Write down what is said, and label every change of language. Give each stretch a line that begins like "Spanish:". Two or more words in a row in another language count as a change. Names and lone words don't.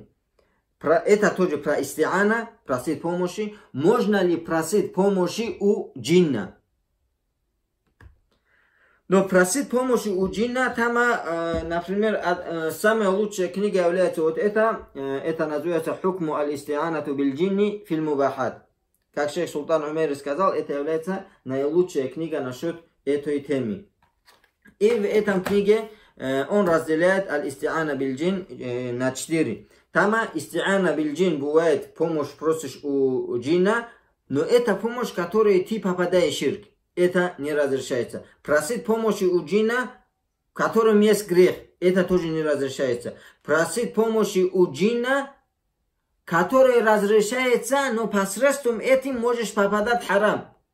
Russian: Это тоже про истиана, просить помощи. Можно ли просить помощи у джинна? Но просить помощи у джинна, там, например, самая лучшая книга является вот это называется «Хукму аль-истианату биль-джинни фил мубахат». Как шейх Султан Умейр сказал, это является наилучшая книга насчет этой темы. И в этом книге он разделяет
Arabic: الاستعانة بالجن
Russian: на 4. Там
Arabic: استعانة بالجن
Russian: бывает помощь просишь у джинна, но это помощь, которой ты попадаешь в ширк. Это не разрешается. Просить помощи у джинна, в котором есть грех, это тоже не разрешается. Просить помощи у джинна, который разрешается, но посредством этим можешь попадать в харам.